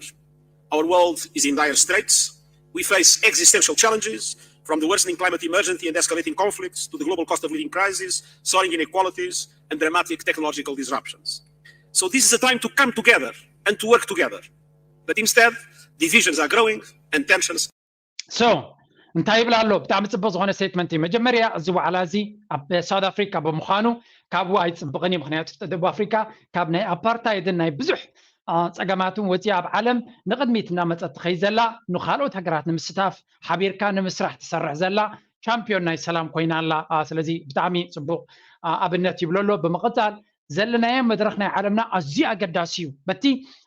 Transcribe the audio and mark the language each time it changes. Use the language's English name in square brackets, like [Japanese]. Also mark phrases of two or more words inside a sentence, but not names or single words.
[English] Our world is in dire straits. We face existential challenges, from the worsening climate emergency and escalating conflicts to the global cost of living crisis, soaring inequalities, and dramatic technological disruptions. So this is a time to come together and to work together. But instead, divisions are growing and tensions. So, [Tigrinya] እንታይ ይብላ ኣሎ ብጣዕሚ ፅቡቅ ዝኾነ ስቴትመንት እዩ መጀመርያ እዚ ዋዕላ እዚ ኣብ ሳውት ኣፍሪካ ብምዃኑ ካብኡ ኣይፅብቕን እዩ ምክንያቱ ደቡብ ኣፍሪካ ካብ ናይ ኣፓርታይድን ናይ ብዙሕ ፀገማትን ወፂኣ ኣብ ዓለም ንቅድሚት እናመፀት ትኸይድ ዘላ ንካልኦት ሃገራት ንምስታፍ ሓቢርካ ንምስራሕ ትሰርሕ ዘላ ቻምፒዮን ናይ ሰላም ኮይና ኣላ ስለዚ ብጣዕሚ ፅቡቅ ኣብነት ይብሎ ኣሎ ብምቕፃል ዘለናዮ መድረክ ናይ ዓለምና ኣዝዩ ኣገዳሲ እዩ በቲ